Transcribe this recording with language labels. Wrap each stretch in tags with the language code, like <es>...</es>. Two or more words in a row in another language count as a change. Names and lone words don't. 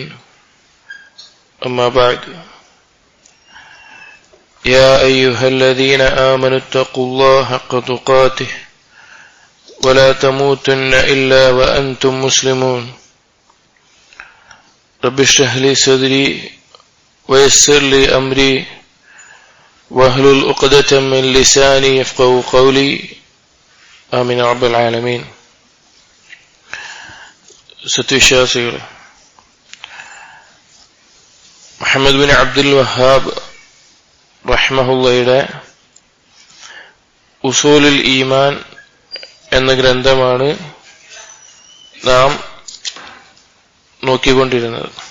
<ar>أما بعد. يا أيها الذين آمنوا اتقوا الله حق تقاته ولا تموتن إلا وأنتم مسلمون. رب اشرح لي صدري ويسر لي أمري واحلل عقدة من لساني يفقهوا قولي آمين رب العالمين.</ar> <ml>സത്യവിശ്വാസികളെ, മുഹമ്മദ് ബിൻ അബ്ദുൽ വഹാബ് റഹ്മഹുള്ളയുടെ ഉസൂലുൽ ഈമാൻ എന്ന ഗ്രന്ഥമാണ് നാം നോക്കിക്കൊണ്ടിരുന്നത്.</ml>